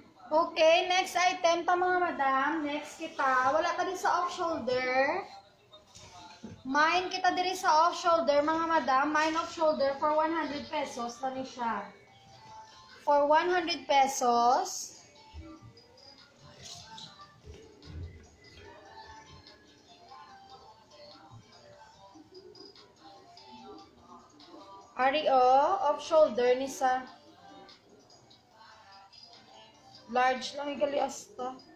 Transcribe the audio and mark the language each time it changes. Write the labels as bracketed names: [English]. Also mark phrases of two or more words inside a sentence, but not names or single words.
[Hiligaynon] Okay, [English] next item [Hiligaynon] pa mga madam. Next kita. Wala ka din sa off-shoulder. Mine kita diri sa off-shoulder mga madam. Mine off-shoulder [English] for 100 pesos. [Hiligaynon] Lani siya. [English] For 100 pesos. [Hiligaynon] Ari o, off-shoulder ni sa large lang igali asta.